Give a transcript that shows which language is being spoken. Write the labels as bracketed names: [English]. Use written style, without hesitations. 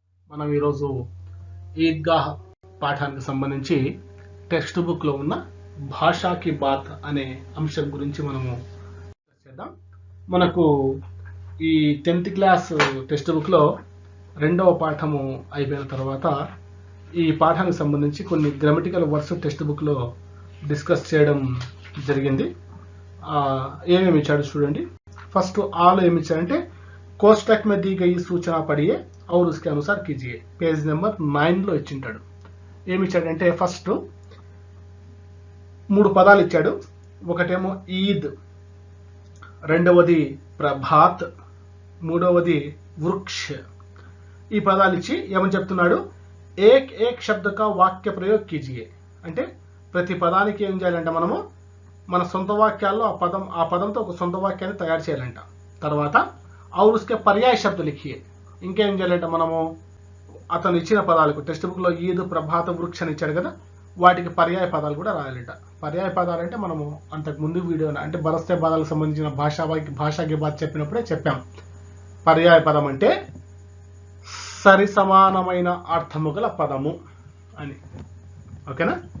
[Telugu] మనం ఈరోజు ఈద్గాహ్ పాఠానికి సంబంధించి టెక్స్ట్ బుక్ లో ఉన్న భాషాకి బాత్ అనే అంశం గురించి మనము చేద్దాం. మనకు ఈ 10th క్లాస్ టెక్స్ట్ బుక్ లో రెండవ పాఠము అయిపోయిన తర్వాత ఈ పాఠానికి సంబంధించి కొన్ని గ్రామటికల్ వర్డ్స్ టెక్స్ట్ బుక్ లో డిస్కస్ చేయడం జరిగింది. ఏమేమి ఇచ్చాడు చూడండి. [English] first all [Telugu] ఏమి ఇచ్చారంటే [Hindi] कोष्टक में दी गई सूचना पढ़िए और उसके अनुसार कीजिए. [Telugu] పేజ్ నెంబర్ 9 లో ఇచ్చింటాడు. ఏమి ఇచ్చాడంటే ఫస్ట్ 3 పదాలు ఇచ్చాడు. ఒకటేమో ఈద్, రెండవది ప్రభాత్, మూడవది వృక్ష. ఈ పదాలు ఇచ్చి ఏమని చెప్తున్నాడు, [Hindi] ఏక్ ఏక్ శబ్ద కా వాక్య ప్రయోగ్ కీజియే. [Telugu] అంటే ప్రతి పదానికి ఏం చేయాలంటే మనము మన సొంత వాక్యాల్లో ఆ పదంతో ఒక సొంత వాక్యాన్ని తయారు చేయాలంట. తర్వాత [Hindi] और उसके पर्याय शब्द लिखिए. [Telugu] ఇంకేం చేయాలంటే మనము అతను ఇచ్చిన పదాలకు టెక్స్ట్ బుక్ లో ఈద్, ప్రభాత, వృక్ష అని ఇచ్చాడు కదా, వాటికి పర్యాయ పదాలు కూడా రాయాలంట. పర్యాయ పదాలు అంటే మనము అంతకు ముందు వీడియోలో అంటే బరస్తే పదాలకు సంబంధించిన భాషాకి బాత్ చెప్పినప్పుడే చెప్పాం. పర్యాయ పదం అంటే సరి సమానమైన అర్థము గల పదము అని. ఓకేనా?